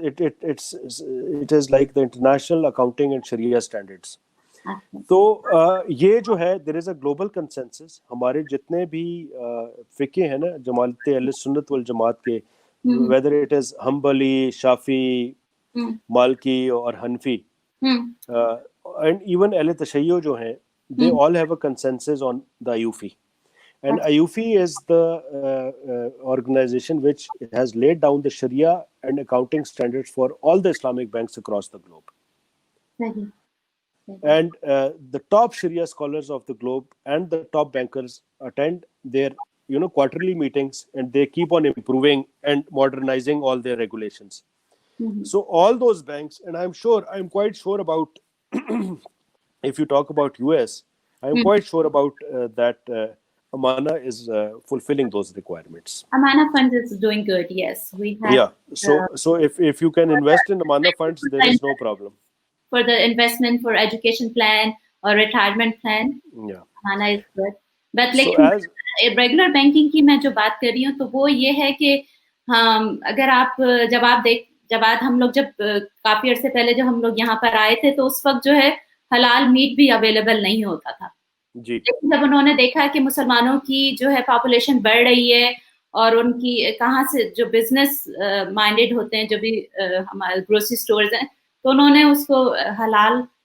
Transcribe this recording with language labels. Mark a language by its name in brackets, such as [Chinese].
[English] It is like the International Accounting and Sharia Standards. [Hindi] तो ये जो है [English] there is a global consensus, [Hindi] हमारे जितने भी फिके हैं ना जमात अहले सुन्नत वल जमात के, [English] Whether it is हम्बली, शाफी, मालकी और हनफी, एंड इवन अहले तशय्यो जो हैं, they all have a consensus on the AAOIFI, and AAOIFI is the organization which has laid down the शरिया and accounting standards for all the Islamic banks across the globe. And the top Sharia scholars of the globe and the top bankers attend their quarterly meetings, and they keep on improving and modernizing all their regulations. So all those banks, and I'm quite sure about if you talk about US, I'm quite sure about that Amana is fulfilling those requirements. Amana Fund is doing good, yes. We have so if you can invest in Amana funds, there is no problem. For the investment for education plan or retirement plan, Amana is good. [Hindi] But लेकिन regular banking की मैं जो बात कर रही हूँ तो वो ये है कि अगर आप जब हम लोग जब काफी अर्से पहले जब हम लोग यहाँ पर आए थे तो उस वक्त जो है हलाल मीट भी अवेलेबल नहीं होता था जी। लेकिन जब उन्होंने देखा कि मुसलमानों की जो है पॉपुलेशन बढ़ रही है और उनकी कहाँ से जो बिजनेस माइंडेड होते हैं, जो भी हमारे ग्रोसरी स्टोर्स हैं, तो उन्होंने उसको हलाल